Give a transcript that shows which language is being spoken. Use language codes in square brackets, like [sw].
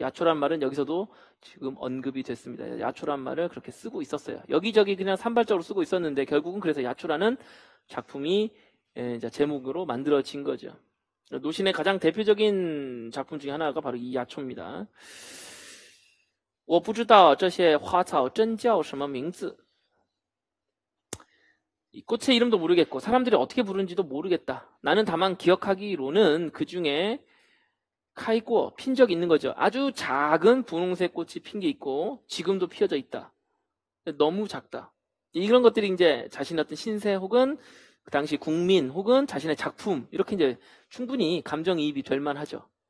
[ko] 야초란 말은 여기서도 지금 언급이 됐습니다. 야초란 말을 그렇게 쓰고 있었어요. 여기저기 그냥 산발적으로 쓰고 있었는데 결국은 그래서 야초라는 작품이 이제 제목으로 만들어진 거죠. 노신의 가장 대표적인 작품 중에 하나가 바로 이 야초입니다. [zh] 我不知道这些花草真叫什么名字. [ko] 이 꽃의 이름도 모르겠고 사람들이 어떻게 부르는지도 모르겠다. 나는 다만 기억하기로는 그 중에 카이고 핀 적이 있는 거죠. 아주 작은 분홍색 꽃이 핀 게 있고 지금도 피어져 있다. 너무 작다. 이런 것들이 이제 자신의 어떤 신세 혹은 그 당시 국민 혹은 자신의 작품 이렇게 이제 충분히 감정이입이 될 만하죠.